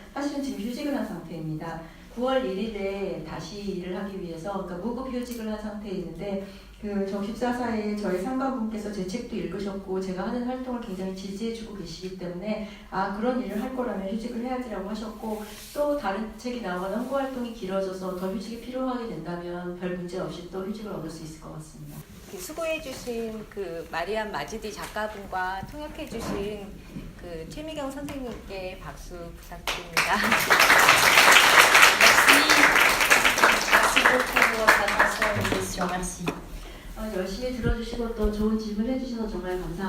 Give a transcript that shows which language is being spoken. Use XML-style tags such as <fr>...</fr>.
<ko>사실은 지금 휴직을 한 상태입니다. 9월 1일에 다시 일을 하기 위해서 그러니까 무급 휴직을 한 상태에 있는데 저 기숙사사에 저희 상가분께서 제 책도 읽으셨고 제가 하는 활동을 굉장히 지지해주고 계시기 때문에 아 그런 일을 할 거라면 휴직을 해야지라고 하셨고 또 다른 책이 나오거나 홍보 활동이 길어져서 더 휴직이 필요하게 된다면 별 문제 없이 또 휴직을 얻을 수 있을 것 같습니다. 수고해주신 그 마리안 마지디 작가분과 통역해주신 그 최미경 선생님께 박수 부탁드립니다.</ko> <fr>Merci beaucoup pour votre attention et question. Merci.</fr> <ko>열심히 들어주시고 또 좋은 질문 해주셔서 정말 감사합니다.</ko>